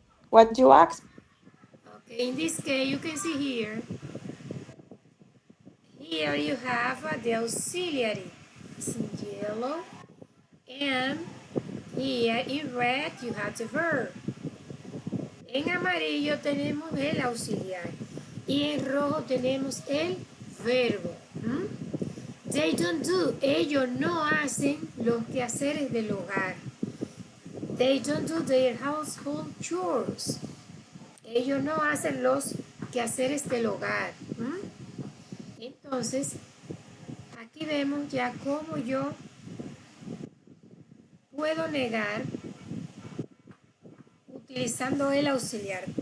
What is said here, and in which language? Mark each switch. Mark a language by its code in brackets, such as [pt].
[en] What you ask? Okay, in this case, you can see here. Here you have the auxiliary. It's in yellow. And here in red you have the verb. [es] En amarillo tenemos el auxiliar. Y en rojo tenemos el verbo. [en] They don't do. [es] Ellos no hacen los quehaceres del hogar. [en] They don't do their household chores. [es] Ellos no hacen los quehaceres del hogar. Entonces, aquí vemos ya cómo yo puedo negar utilizando el auxiliar.